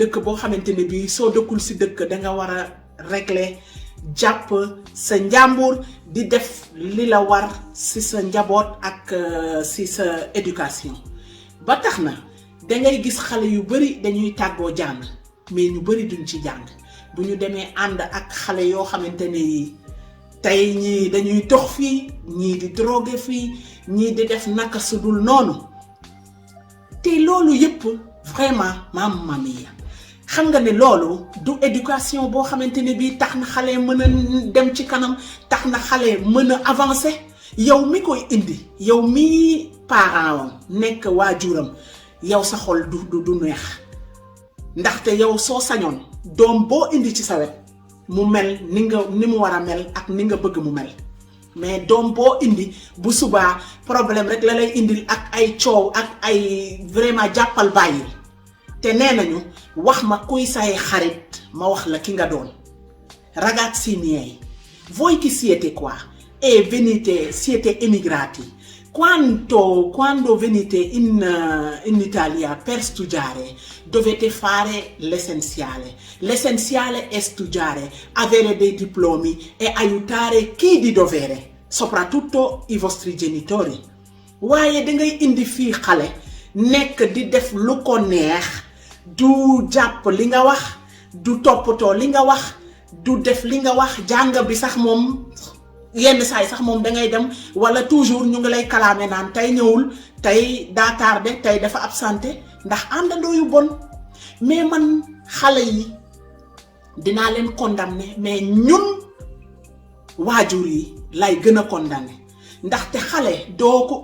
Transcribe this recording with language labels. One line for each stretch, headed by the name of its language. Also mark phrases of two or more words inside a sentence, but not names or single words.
Wolof: dëkk boo xamante ne bii soo dëkkul ci dëkk da nga war a régler jàpp sa njàmbur di def li la war ci sa njaboot ak ci sa éducation ba tax na dangay gis xale yu bari dañuy tàggoo jàng mais ñu bari duñ ci jàng bu ñu demee ànd ak xale yoo xamante ni tey ñii dañuy dox fii ñii di drogué fii ñii di def naka su dul noonu te loolu yépp vraiment
Italian: mamma mia
Wolof: xam nga ne loolu du éducation boo xamante ne bii tax na xale mën a dem ci kanam tax na xale mën a avancer yow mi koy indi yow mi parent am nekk waajuram yow sa xol du neex ndaxte yow soo sañoon doom boo indi ci sa wet mu mel ni mu war a mel ak ni nga bëgg mu mel mais doom boo indi bu subaa problème rek la lay indil ak ay coow ak ay vraiment jàppal bàyyil te nee nañu wax ma kuy say xarit ma wax la ki nga doon
Italian: ragazzi miei voi chi siete qua e venite siete emigrati quando venite in Italia per studiare dovete fare l'essenziale. L'essenziale è studiare, avere dei diplomi e aiutare chi di dovere, soprattutto i vostri genitori.
Wolof: Waaye da ngay indi fii xale nekk di def lu ko neex du jàpp li nga wax du toppatoo li nga wax du def li nga wax jàng bi sax moom yenn saay sax moom da ngay dem wala toujours ñu ngi lay kalaame naan tey ñëwul tey daa tardé tey dafa absenté ndax àndandoo yu bon mais man xale yi dinaa leen condamné mais ñun waajur yi lay gën a condamné ndaxte xale doo ko